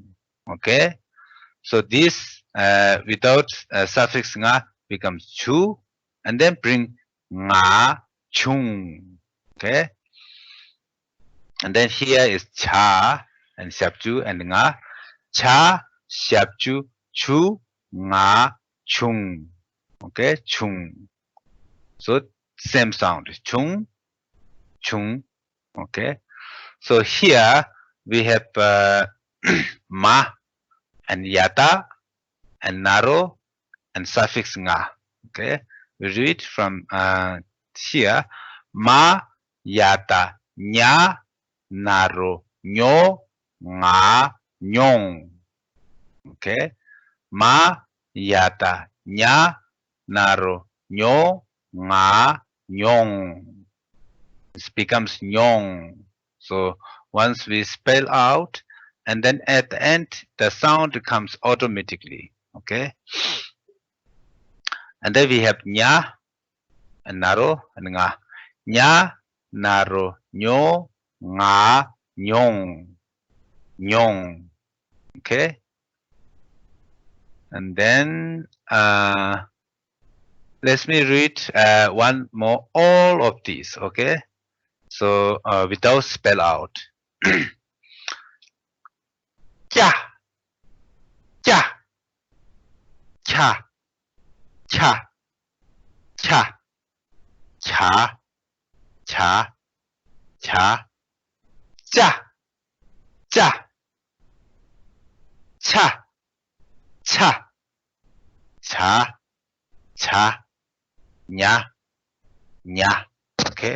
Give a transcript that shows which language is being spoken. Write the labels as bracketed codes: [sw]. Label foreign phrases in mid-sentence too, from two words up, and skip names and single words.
[en] Okay. So this without suffix nga becomes chu, and then bring nga, chung. Okay. And then here is cha and 샵주 and nga. Cha, 샵주, chu, nga, chung. Okay, chung. So same sound, chung, chung. Okay. So here we have ma and yata and naro and suffix nga. Okay. We read from here. Ma, yata, nya, naro, nyo, nga, nyong. Okay. Ma, yata, nya, naro, nyo, nga, nyong. This becomes nyong. So once we spell out, and then at the end the sound comes automatically. Okay. And then we have nya and naro and nga. Nya, naro, nyo, nga, nyong. Nyong. Okay. And then let me read one more, all of these. Okay. So without spell out. [dz] Kya, kya, kya, kya, kya, kya, kya, kya, cha, cha, cha, cha, cha, cha, [en] nya, nya. Okay.